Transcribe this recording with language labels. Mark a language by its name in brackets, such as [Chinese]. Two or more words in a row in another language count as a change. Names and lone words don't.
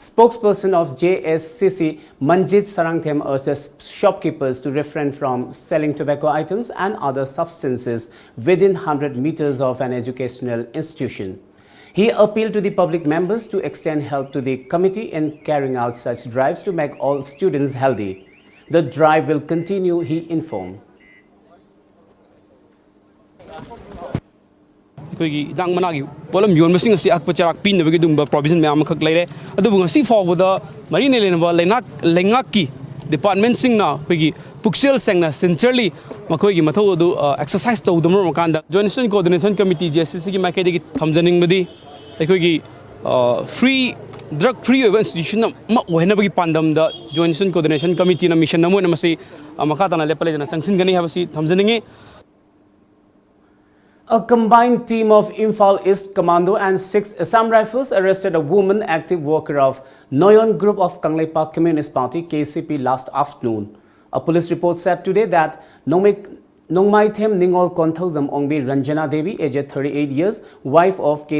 [English] Spokesperson of JSCC, Manjit Sarangthem, urges shopkeepers to refrain from selling tobacco items and other substances within 100 meters of an educational institution. He appealed to the public members to extend help to the committee in carrying out such drives to make all students healthy. The drive will continue, he informed. [Manipuri] ꯑꯩꯈꯣꯏꯒꯤ ꯏꯟꯖꯥꯡ ꯃꯅꯥꯒꯤ ꯄꯣꯠꯂꯝ ꯌꯣꯟꯕꯁꯤꯡ ꯑꯁꯤ ꯑꯀꯛꯄ ꯆꯔꯥꯛ ꯄꯤꯅꯕꯒꯤ ꯑꯗꯨꯒꯨꯝꯕ ꯄ꯭ꯔꯣꯕꯤꯖꯟ ꯃꯌꯥꯝ ꯑꯃꯈꯛ ꯂꯩꯔꯦ ꯑꯗꯨꯕꯨ ꯉꯁꯤ ꯐꯥꯎꯕꯗ ꯃꯔꯤ ꯂꯩꯅꯕ ꯂꯩꯉꯥꯛꯀꯤ ꯗꯤꯄꯥꯔꯠꯃꯦꯟꯠꯁꯤꯡꯅ ꯑꯩꯈꯣꯏꯒꯤ ꯄꯨꯛꯆꯦꯜ ꯁꯦꯡꯅ ꯁꯤꯟꯁꯤꯌꯔꯂꯤ ꯃꯈꯣꯏꯒꯤ ꯃꯊꯧ ꯑꯗꯨ ꯑꯦꯛꯁꯔꯁꯥꯏꯖ ꯇꯧꯗꯨꯅ ꯃꯔꯝꯀꯥꯟꯗ ꯖꯣꯏꯟꯠ ꯏꯁꯇꯨꯗꯦꯟꯠ ꯀꯣꯑꯣꯔꯗꯤꯅꯦꯁꯟ ꯀꯃꯤꯇꯤ JSCCꯒꯤ ꯃꯥꯏꯀꯩꯗꯒꯤ ꯊꯝꯖꯅꯤꯡꯕꯗꯤ ꯑꯩꯈꯣꯏꯒꯤ [English] free drug free [Manipuri] ꯑꯣꯏꯕ ꯏꯟꯁꯇꯤꯇ꯭ꯌꯨꯁꯟ ꯑꯃ ꯑꯣꯏꯍꯟꯅꯕꯒꯤ ꯄꯥꯟꯗꯝꯗ ꯖꯣꯏꯟꯠ ꯏꯁꯇꯨꯗꯦꯟꯠ ꯀꯣꯑꯣꯔꯗꯤꯅꯦꯁꯟ ꯀꯃꯤꯇꯤꯅ ꯃꯤꯁꯟ ꯑꯃ ꯑꯣꯏꯅ ꯃꯁꯤ ꯃꯈꯥ ꯇꯥꯅ ꯂꯦꯞꯄ ꯂꯩꯇꯅ ꯆꯪꯁꯤꯟꯒꯅꯤ ꯍꯥꯏꯕꯁꯤ ꯊꯝꯖꯅꯤꯡꯉꯤ. [English] A combined team of Imphal East Commando and 6 Assam Rifles arrested a woman active worker of Noyon Group of Kangleipak Communist Party KCP last afternoon. A police report said today that Nongmaithem Ningol Konthausam Ongbi Ranjana Devi, aged 38 years, wife of K.